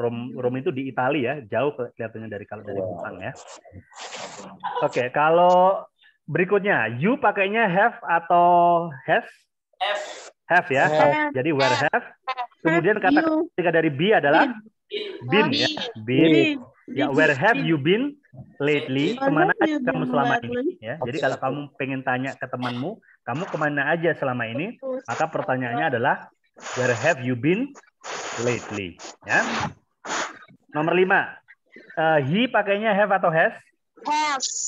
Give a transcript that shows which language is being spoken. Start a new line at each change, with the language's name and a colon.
Indonesian: Rome itu di Italia ya, jauh kelihatannya dari Jepang ya. Oke, kalau berikutnya, you pakainya have atau has? Have ya. Jadi where have. Kemudian kata ketiga dari be adalah been ya. Been.
English: Ya, where have you been lately?
Indonesian: Kemana aja kamu selama ini? Ya. Jadi kalau kamu pengen tanya ke temanmu, kamu kemana aja selama ini? Maka pertanyaannya adalah
English: where have you been lately?
Indonesian: Ya. Nomor 5. He pakainya have atau has?
English: Has.